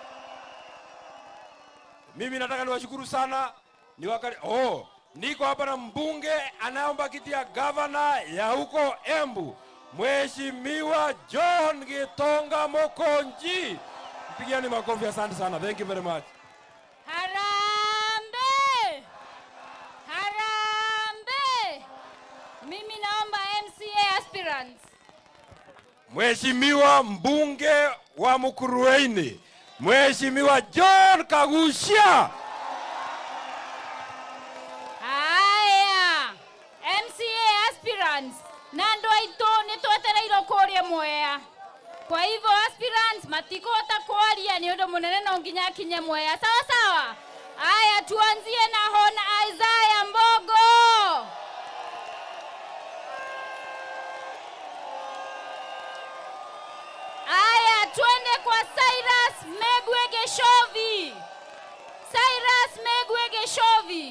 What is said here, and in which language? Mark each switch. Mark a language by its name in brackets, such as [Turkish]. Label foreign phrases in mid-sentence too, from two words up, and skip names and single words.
[Swahili] Mimi nataka niwashukuru sana. Niko hapa na mbunge anaomba kiti ya gavana ya huko Embu. Mheshimiwa John Gitonga Mokonji. Mpigieni makofi, asante sana. [English] Thank you very much. [Swahili] Harambe! Harambe! Mimi naomba MCA aspirants. Mheshimiwa mbunge wa Mukurweini, Mheshimiwa John Kagusha. Haya, MCA aspirants. [Kikuyu] Nando ito nitwetereirwo kuria Mwea. [Swahili] Kwa hivyo [Kikuyu] aspirants matikota kwaria ni undu munene no nginya kinye Mwea. [Swahili] Sawa sawa. Haya, tuanzie na Hon Isaiah Mbogo. Haya, twende kwa Cyrus Megwe Geshovi. Cyrus Megwe Geshovi.